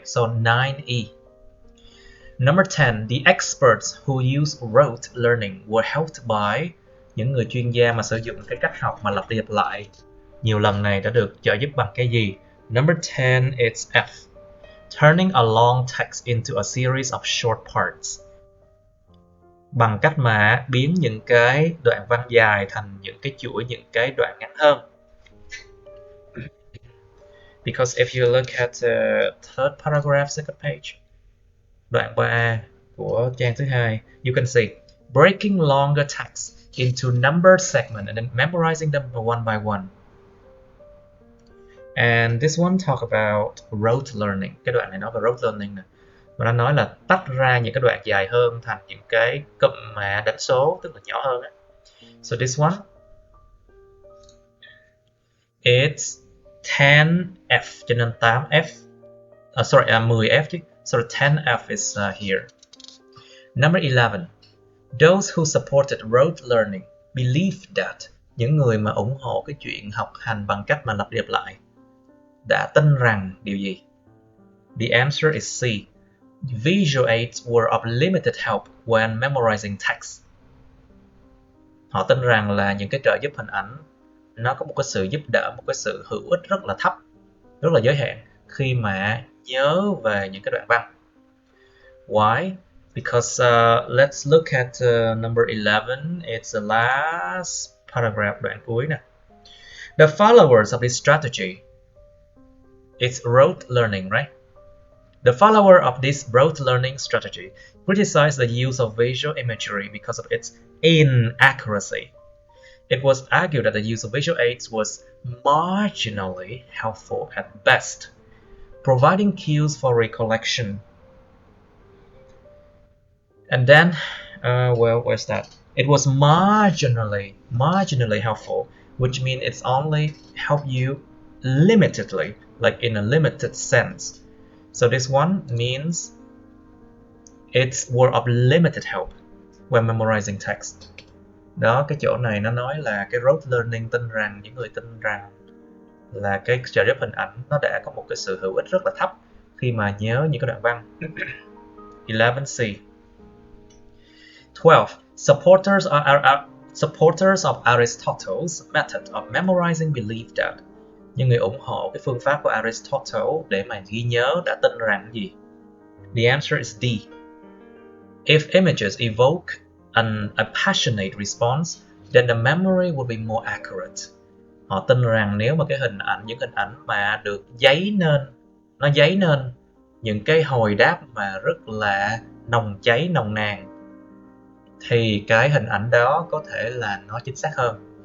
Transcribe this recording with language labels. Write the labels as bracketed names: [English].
[English] So 9E. Number 10. The experts who use rote learning were helped by. [Vietnamese] Những người chuyên gia mà sử dụng cái cách học mà lặp đi lặp lại nhiều lần này đã được trợ giúp bằng cái gì? [English] Number 10 it's F. Turning a long text into a series of short parts. [Vietnamese] Bằng cách mà biến những cái đoạn văn dài thành những cái chuỗi, những cái đoạn ngắn hơn. [English] Because if you look at the third paragraph, second page, [Vietnamese] đoạn 3 của trang thứ 2, [English] you can see breaking longer text into numbered segments and then memorizing them one by one. And this one talk about rote learning. [Vietnamese] Cái đoạn này nói về rote learning nè. Và nó nói là tách ra những cái đoạn dài hơn thành những cái cụm mà đánh số, tức là nhỏ hơn. [English] So this one, it's 10F, [Vietnamese] cho nên 8F. [English] 10F chứ. So 10F is here. Number 11. Those who supported rote learning believed that. [Vietnamese] Những người mà ủng hộ cái chuyện học hành bằng cách mà lặp đi lặp lại đã tin rằng điều gì? [English] The answer is C. Visual aids were of limited help when memorizing text. [Vietnamese] Họ tin rằng là những cái trợ giúp hình ảnh nó có một cái sự giúp đỡ, một cái sự hữu ích rất là thấp, rất là giới hạn khi mà nhớ về những cái đoạn văn. [English] Why? Because let's look at number 11. It's the last paragraph, [Vietnamese] đoạn cuối nè. [English] The followers of this strategy, it's rote learning, right? The follower of this rote learning strategy criticized the use of visual imagery because of its inaccuracy. It was argued that the use of visual aids was marginally helpful at best, providing cues for recollection. And then, well, where's that? It was marginally helpful, which means it's only help you limitedly, like in a limited sense. So this one means it's were of limited help when memorizing text. [Vietnamese] Đó, cái chỗ này nó nói là cái rote learning tin rằng, những người tin rằng là cái trợ giúp hình ảnh nó đã có một cái sự hữu ích rất là thấp khi mà nhớ những cái đoạn văn. [English] 11C. 12. Supporters of Aristotle's method of memorizing believe that. [Vietnamese] Những người ủng hộ cái phương pháp của Aristotle để mà ghi nhớ đã tin rằng gì? [English] The answer is D. If images evoke a passionate response, then the memory would be more accurate. [Vietnamese] Họ tin rằng nếu mà cái những hình ảnh mà được nó dấy nên những cái hồi đáp mà rất là nồng cháy, nồng nàn, thì cái hình ảnh đó có thể là nó chính xác hơn.